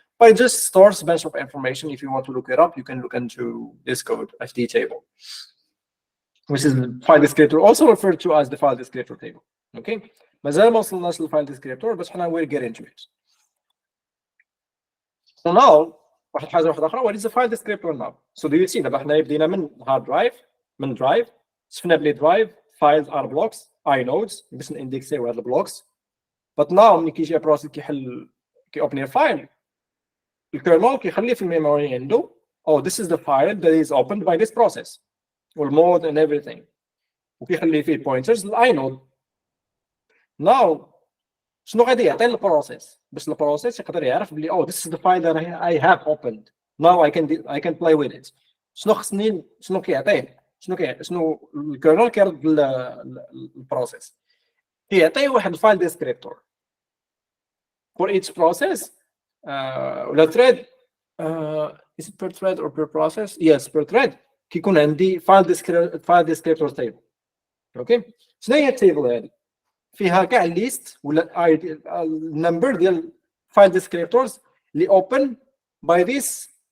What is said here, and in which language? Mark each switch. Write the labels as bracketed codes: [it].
[en] But it just stores a bunch of information. If you want to look it up, you can look into this code, FD table, which is the file descriptor, also referred to as the file descriptor table. Okay. [ar] مازال ما وصلناش للفايل descriptor بس حنا [en] we'll get into it. So now [ar] واحد الحاجة واحدة أخرى, [en] what is the file descriptor now? So do you see [ar] دابا حنا بدينا من [en] hard drive, من drive, [ar] شفنا بلي [en] drive files are blocks, inodes باش نindexيو هاد البلوكس. [ar] But now ملي كيجي بروسيس كيحل كيوبني فايل, الكيرنل كيخلي في الميموري عنده [en] oh this is the file that is opened by this process [ar] والمود [en] and everything, [ar] وكيخلي فيه pointers للاينود. Now شنو غادي يعطي البروسيس باش البروسيس يقدر يعرف بلي [en] oh this is the file that I have opened now I can play with it. [ar] شنو خصني شنو كيعطيه شنو الكيرنل كيرد البروسيس كيعطيه واحد الفايل ديسكريبتور [en] for each process [ar] ولا thread [en] is it per thread or per process yes per thread [ar] كيكون عندي file descriptor table اوكي شنو هي التيبل هذه فيها كاع الليست ولا النمبر ديال file descriptors اللي [en] open by this